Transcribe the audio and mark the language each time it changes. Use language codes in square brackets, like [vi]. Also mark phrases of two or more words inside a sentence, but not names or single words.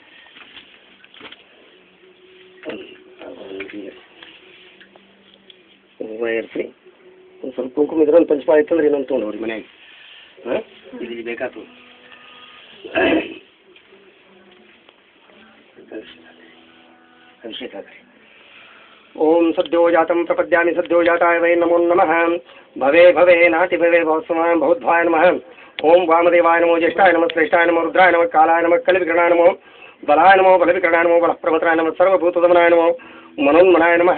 [kn] ಹೂವು ಇರ್ಸ್ರಿ. ಒಂದು ಸ್ವಲ್ಪ ಕುಂಕುಮ ಇದ್ರೆ ಒಂದು ಪಂಚಪಾಳ ಇತ್ತಂದ್ರೆ ಇನ್ನೊಂದು ತೊಗೊಂಡವ್ರಿ ಮನ್ಯಾಗ. ಹಾಂ ಇದು ಬೇಕಾಯ್ತು. ಅಭಿಷೇಕ ಆಗ್ರಿ. [sa] ಓಂ ಸದ್ಯೋ ಜಾತಂ ಪ್ರಪದ್ಯಾಮಿ ಸದ್ಯೋ ಜಾತಾಯ ವೈ ನಮೋ ನಮಃ. ಭವೇ ಭವೇ ನಾಟಿ ಭವೇ ಭವತ್ಸಮಾಯ ಭವದ್ಭಾಯ ನಮಃ. ಓಂ ವಾಮದೇವಾಯ ನಮೋ ಜ್ಯೇಷ್ಠಾಯ ನಮಃ ಶ್ರೇಷ್ಠಾಯ ನಮೋ ರುದ್ರಾಯ ನಮಃ ಕಾಲಾಯ ನಮಃ ಕಲಿವಿಕರಣಾಯ ನಮೋ ಬಲಾಯ ನಮೋ ಬಲವಿಕರಣಾಯ ನಮೋ ಬಲಪ್ರವತರಾಯ ನಮಃ ಸರ್ವಭೂತದಮನಾಯ ನಮೋ ಮನೋನ್ಮನಾಯ ನಮಃ.